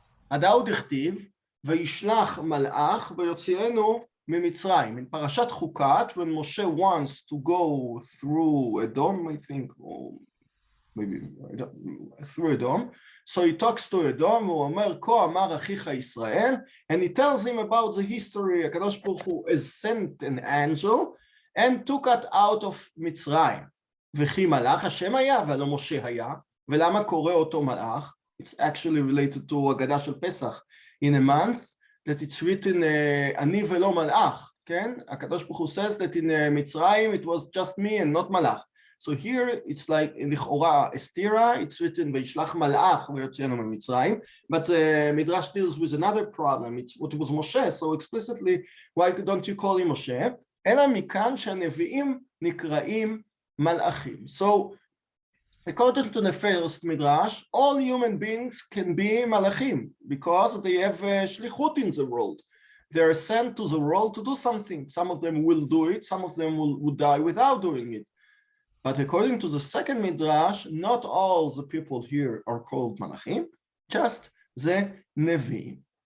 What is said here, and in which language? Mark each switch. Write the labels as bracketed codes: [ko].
[he] הדאו דכתיב, וישלח מלאך ויוציאנו ממצרים. [en] In Parashat Chukat, when Moshe wants to go through Edom, I think, or maybe through Edom, so he talks to Edom, [he] הוא אומר, כה אמר אחיך ישראל, [en] and he tells him about the history, הקדוש ברוך הוא has sent an angel, and took it out of מצרים. [he] וכי מלאך השם היה, ולא משה היה, ולמה קורא אותו מלאך? [en] It's actually related to הגדה של פסח. In a month, that it's written, [he] אני ולא מלאך, כן? [en] הקדוש ברוך הוא says that in מצרים, it was just me and not מלאך. So here it's like [he] לכאורה אסתירה, [en] it's written [he] וישלח מלאך ויוציאנו ממצרים, [en] but the Midrash deals with another problem, it's what was Moshe, so explicitly, why don't you call him Moshe? [he] אלא מכאן שהנביאים נקראים מלאכים. [en] So according to the first Midrash, all human beings can be malachim because they have shlichut in the world. They are sent to the world to do something. Some of them will do it, some of them will die without doing it. But according to the second Midrash, not all the people here are called malachim, just the nevi'im.